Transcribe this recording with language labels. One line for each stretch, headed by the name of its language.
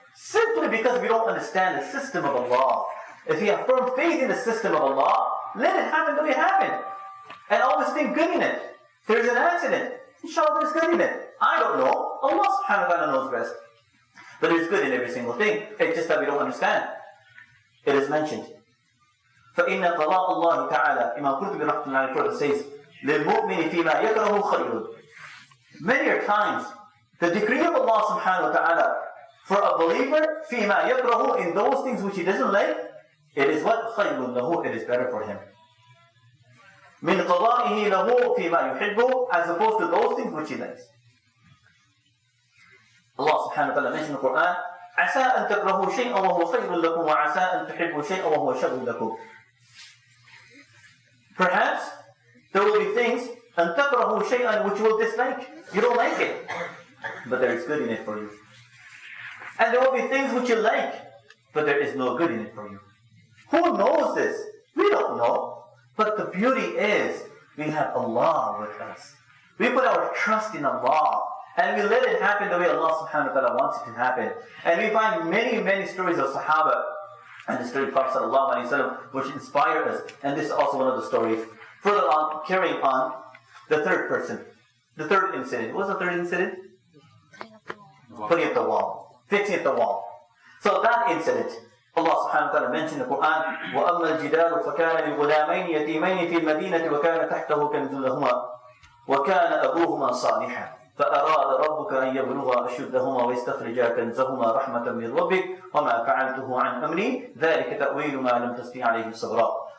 English: Simply because we don't understand the system of Allah. If you have firm faith in the system of Allah, let it happen the way it happened. And always think good in it. If there's an accident, inshallah there's good in it. I don't know. Allah subhanahu wa ta'ala knows best. But there's good in every single thing. It's just that we don't understand. It is mentioned.
Arabic: فَإِنَّ قَضَاءَ اللَّهِ تَعَالَى
English: Imam Qurtubi rahmatullahi alayhi says,
Arabic: لِلْمُؤْمِنِ فِي مَا يَكْرَهُ خَيْرٌ.
English: Many times, the decree of Allah subhanahu wa ta'ala for a believer,
Arabic: فِي مَا يَكْرَهُ,
English: in those things which he doesn't like, it is what?
Arabic: خَيْرٌ لَهُ,
English: it is better for him.
Arabic: مِنْ قَضَائِهِ لَهُ فِي مَا يُحِبُّ,
English: as opposed to those things which he likes. Allah subhanahu wa ta'ala mentioned in the Quran,
Arabic: عَسَىٰ أَن تَكْرَهُوا شَيْئًا وَهُوَ خَيْرٌ لَكُمْ وَعَسَىٰ أَن تُحِبُّوا شَيْئًا وَهُوَ شَرٌّ لَكُمْ.
English: Perhaps there will be things,
Arabic: أَن تَكْرَهُوا شَيْئًا,
English: which you will dislike. You don't like it, but there is good in it for you. And there will be things which you like, but there is no good in it for you. Who knows this? We don't know. But the beauty is, we have Allah with us. We put our trust in Allah. And we let it happen the way Allah subhanahu wa ta'ala wants it to happen. And we find many, many stories of Sahaba and the story of Prophet sallallahu alayhi wa sallam which inspire us. And this is also one of the stories. Further on, carrying on, the third person. The third incident. What was the third incident? Putting up the wall. Fixing up the wall. So that incident, Allah subhanahu wa ta'ala mentioned in the Quran,
Arabic: وَأَمَّا الْجِدَارُ فَكَانَ لِغُلَامَيْنِ يَتِيمَيْنِ فِي الْمَدِينَةِ وَكَانَ تَحْتَهُ كَنْزٌ لَهُمَا وَكَانَ أَبُوهُمَا صَالِحًا فأراد ربك أن يبلغا أشدهما ويستخرجا كنزهما رحمة من ربك وما فعلته عن أمري ذلك تأويل ما لم تستطع عليه صبرا.